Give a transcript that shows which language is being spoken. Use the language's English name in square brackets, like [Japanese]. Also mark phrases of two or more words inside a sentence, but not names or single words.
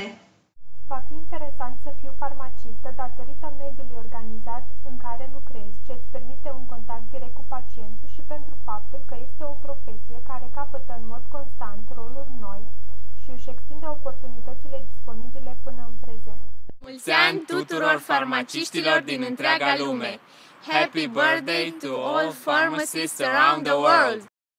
[Romanian] Va fi interesant să fiu farmacistă datorită mediului organizat în care lucrez, ce îți permite un contact direct cu pacientul și pentru faptul că este o profesie care capătă în mod constant roluri noi și își extinde oportunitățile disponibile până în prezent. Mulți ani tuturor farmaciștilor din întreaga lume! [English] Happy birthday to all pharmacists around the world!